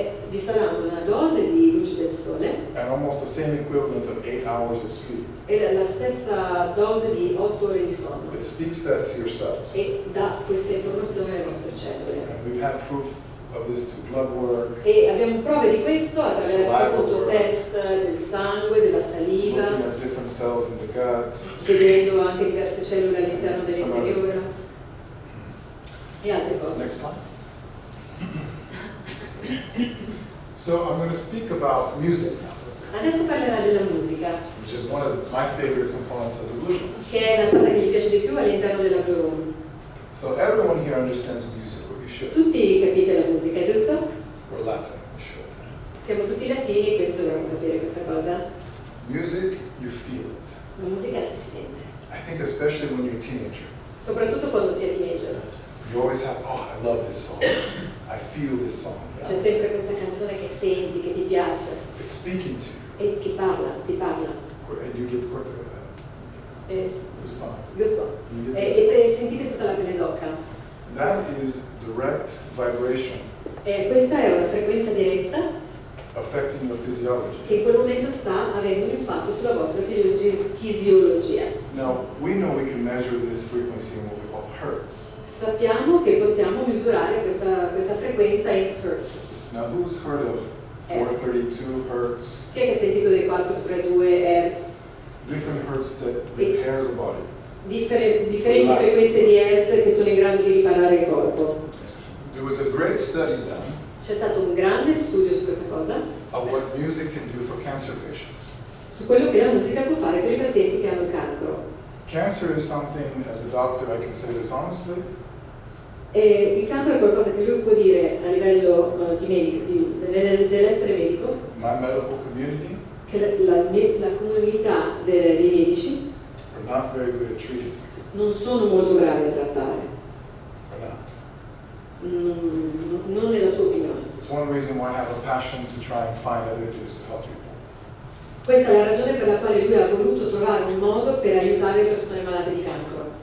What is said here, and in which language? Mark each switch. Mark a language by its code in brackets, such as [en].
[it] vi sta dando una dose di luce del sole [en] and almost the same equivalent of 8 hours of sleep. [it] e la stessa dose di 8 ore di sonno [en] It speaks that to your cells. [it] e dà questa informazione alle vostre cellule. [en] And we've had proof of this through blood work, [it] E abbiamo prove di questo attraverso [en] Saliva. [it] appunto test del sangue, della saliva, [en] looking at different cells in the gut, [it] vedendo anche diverse cellule all'interno [en] some other [it] dell'interiore [en] things. [it] e altre cose. [en] Next slide. So I'm going to speak about music now. [it] Adesso parlerà della musica, [en] which is one of my favorite components of the Blu Room. [it] che è la cosa che gli piace di più all'interno della Blu Room. [en] So everyone here understands music, or you should. [it] Tutti capite la musica, giusto? [en] We're Latin, we should. [it] Siamo tutti latini e quindi dobbiamo capire questa cosa. [en] Music, you feel it. [it] La musica la si sente, [en] I think especially when you're a teenager. [it] soprattutto quando si è teenager. [en] You always have, oh, I love this song. I feel this song. [it] C'è [en] Yeah? [it] sempre questa canzone che senti, che ti piace [en] It's speaking to [it] e che parla, ti parla. [en] you. And you get quicker with that. [it] E, [en] Goosebumps. [it] giusto? [en] You get [it] E sentite tutta la pelle d'oca. [en] That is direct vibration [it] E questa è una frequenza diretta [en] affecting your physiology. [it] che in quel momento sta avendo un impatto sulla vostra fisiologia. [en] Now, we know we can measure this frequency in what we call hertz. [it] Sappiamo che possiamo misurare questa frequenza in hertz. [en] Now, who's heard of 432 hertz? [it] Chi è che ha sentito dei 432 Hz? [en] Different hertz that repair the body. [it] Differenti frequenze di Hertz che sono in grado di riparare il corpo. [en] There was a great study done [it] C'è stato un grande studio su questa cosa, [en] of what music can do for cancer patients. [it] su quello che la musica può fare per i pazienti che hanno cancro. [en] Cancer is something, as a doctor, I can say this honestly, [it] E il cancro è qualcosa che lui può dire a livello di medico, dell'essere medico, [en] my medical community [it] che la comunità dei medici [en] are not very good at treating. [it] non sono molto bravi a trattare, [en] Are not. [it] non nella sua opinione. [en] It's one reason why I have a passion to try and find other things to help people. [it] Questa è la ragione per la quale lui ha voluto trovare un modo per aiutare le persone malate di cancro.